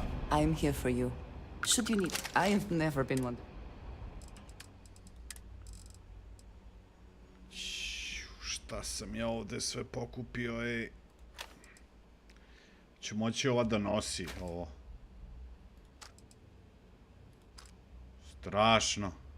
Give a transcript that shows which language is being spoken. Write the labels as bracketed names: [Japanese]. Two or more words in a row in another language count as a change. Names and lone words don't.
[English] I'm here for you. Should you need... I have never been one... [Serbian] Šta sam ja ovde sve pokupio, ej. Ću moći ova da nosi, ovo. Strašno.